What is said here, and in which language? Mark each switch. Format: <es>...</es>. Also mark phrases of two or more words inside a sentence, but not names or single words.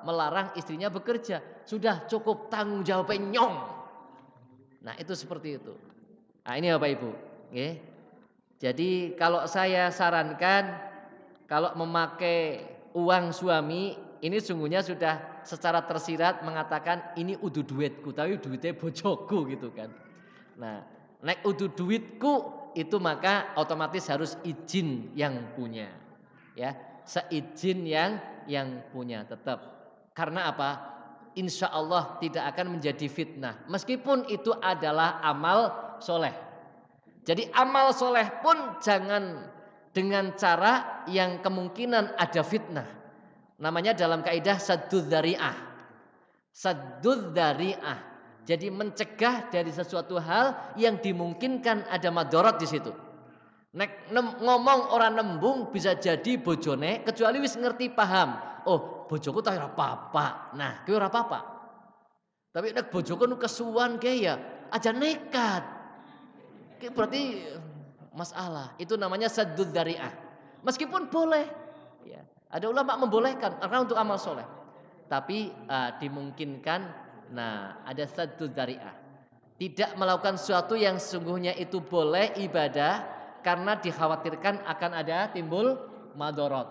<id>Melarang istrinya bekerja. Sudah cukup tanggung jawabnya nyong. Nah itu seperti itu. Nah ini Bapak Ibu. Jadi kalau saya sarankan kalau memakai uang suami ini sungguhnya sudah secara tersirat mengatakan ini</id> <jv>udu duitku, tapi duitnya bojoku</jv> <id>gitu kan. Nah,</id> <jv>nek udu duitku</jv> <id>itu maka otomatis harus izin yang punya, ya, seizin yang punya tetap. Karena apa?</id> <ar>إن شاء الله</ar> <id>tidak akan menjadi fitnah, meskipun itu adalah amal soleh. Jadi amal soleh pun jangan dengan cara yang kemungkinan ada fitnah. Namanya dalam kaidah</id> <ar>سد الذرائع. سد الذرائع.</ar> <id>Jadi mencegah dari sesuatu hal yang dimungkinkan ada madorot di situ.</id> <jv>Nek ngomong orang nembung bisa jadi bojone kecuali wis ngerti paham. Oh, bojoku tak ora apa-apa. Nah, kowe ora apa-apa. Tapi nek bojoku nu kesuwan kae ya aja nekat.</jv> <id>Berarti masalah. Itu namanya</id> <ar>سد الذرائع.</ar> <id>Meskipun boleh ya. Ada ulama membolehkan karena untuk amal soleh, tapi dimungkinkan. Nah, ada</id> <ar>سد الذرائع,</ar> <id>tidak melakukan sesuatu yang sungguhnya itu boleh ibadah karena dikhawatirkan akan ada timbul madorot.</id>